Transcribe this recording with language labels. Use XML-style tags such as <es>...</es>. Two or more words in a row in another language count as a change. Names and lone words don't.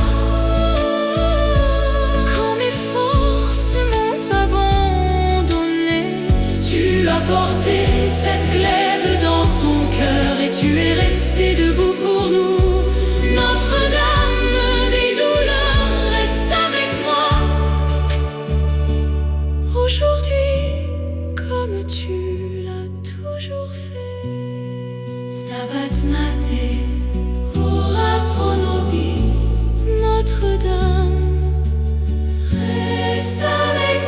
<fr>Quand mes forces m'ont abandonné, tu as porté cette glaive dans ton cœur et tu es resté debout pour nous. Notre-Dame des douleurs, reste avec moi. Aujourd'hui, comme tu l'as toujours fait.</fr> <la>Stabat Mater, ora pro nobis.</la> <fr>Notre-Dame, reste avec</fr>